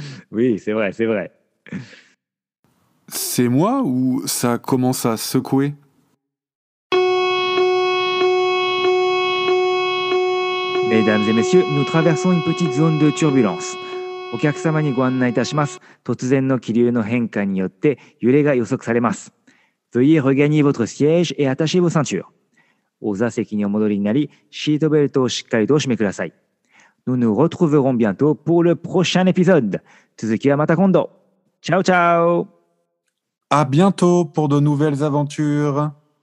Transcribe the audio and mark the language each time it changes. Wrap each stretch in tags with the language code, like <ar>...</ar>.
<fr>Oui, c'est vrai, c'est vrai. C'est moi ou ça commence à secouer? Mesdames et messieurs, nous traversons une petite zone de turbulence.</fr> <ja>お客様にご案内いたします。突然の気流の変化によって揺れが予測されます。</ja> <fr>Veuillez regagner votre siège et attachez vos ceintures.</fr> <ja>お座席にお戻りになり、シートベルトをしっかりとお締めください。</ja> <fr>Nous nous retrouverons bientôt pour le prochain épisode.</fr> <ja>続きはまた今度。</ja> <it>Ciao, ciao!</it> <fr>À bientôt pour de nouvelles aventures.</fr>